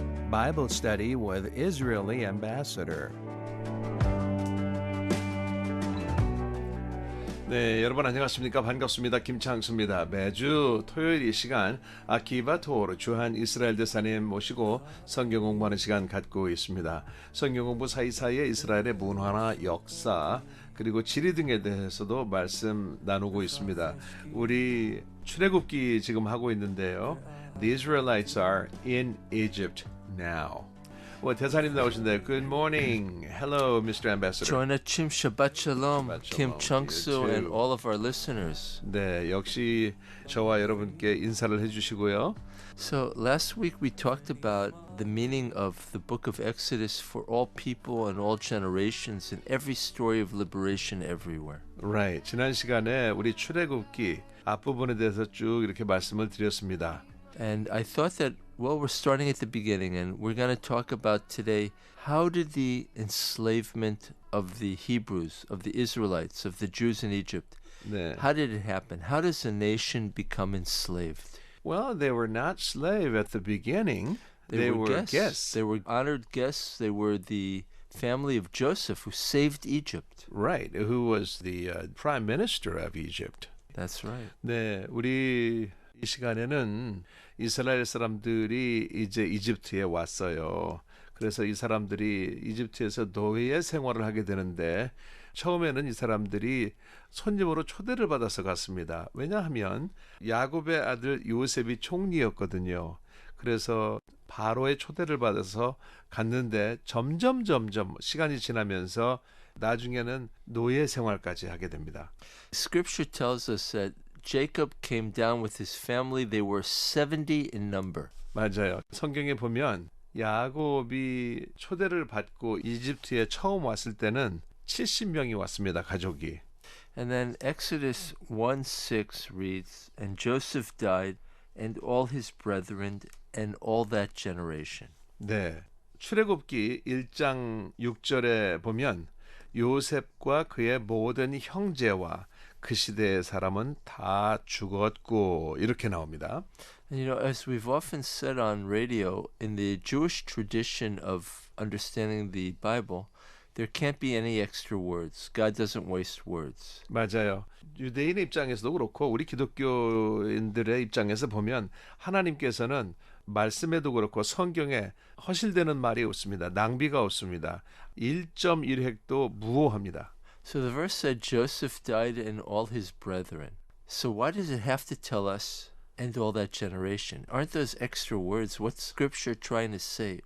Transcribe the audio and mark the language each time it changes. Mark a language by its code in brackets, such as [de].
[en] Bible Study with Israeli Ambassador. [ko] 네, 여러분 안녕하십니까? 반갑습니다. 김창수입니다. 매주 토요일 이 시간 아키바토르 주한 이스라엘 대사님 모시고 성경 공부하는 시간 갖고 있습니다. 성경 공부 사이사이에 이스라엘의 문화나 역사 그리고 지리 등에 대해서도 말씀 나누고 있습니다. 우리 출애굽기 지금 하고 있는데요. [en] The Israelites are in Egypt now. [ko] 대사님 나오신대요. [en] Good morning. Hello, Mr. Ambassador. 𝘕𝘶𝘣𝘕 Shabbat Shalom, Kim Chung-soo and all of our listeners. [ko] 네, 역시 저와 여러분께 인사를 해주시고요. [en] So last week we talked about the meaning of the book of Exodus for all people and all generations and every story of liberation everywhere. Right. [ko] 지난 시간에 우리 출애굽기 앞부분에 대해서 쭉 이렇게 말씀을 드렸습니다. [en] And I thought that, well, we're starting at the beginning and we're going to talk about today how did the enslavement of the Hebrews, of the Israelites, of the Jews in Egypt, [ko] 네. [en] how did it happen? How does a nation become enslaved? Well, they were not slaves at the beginning. They were guests. They were honored guests. They were the family of Joseph who saved Egypt. Right, who was the prime minister of Egypt. That's right. [ko] 네, 우리 이 시간에는 이스라엘 사람들이 이제 이집트에 왔어요. 그래서 이 사람들이 이집트에서 노예 생활을 하게 되는데 처음에는 이 사람들이 손님으로 초대를 받아서 갔습니다. 왜냐하면 야곱의 아들 요셉이 총리였거든요. 그래서 바로의 초대를 받아서 갔는데 점점 시간이 지나면서 나중에는 노예 생활까지 하게 됩니다. [en] Scripture tells us that Jacob came down with his family. They were 70 in number. [ko] 맞아요. 성경에 보면 야곱이 초대를 받고 이집트에 처음 왔을 때는 70명이 왔습니다. 가족이. [en] And then Exodus 1:6 reads, And Joseph died, and all his brethren, and all that generation. [ko] 네. 출애굽기 1장 6절에 보면 요셉과 그의 모든 형제와 그 시대의 사람은 다 죽었고 이렇게 나옵니다. [en] And you know, as we've often said on radio, in the Jewish tradition of understanding the Bible, there can't be any extra words. God doesn't waste words. [ko] 맞아요. 유대인의 입장에서도 그렇고 우리 기독교인들의 입장에서 보면 하나님께서는 말씀에도 그렇고 성경에 허실되는 말이 없습니다. 낭비가 없습니다. 1.1획도 무오합니다. [en] So the verse said Joseph died and all his brethren. So why does it have to tell us and all that generation? Aren't those extra words? What's Scripture trying to say?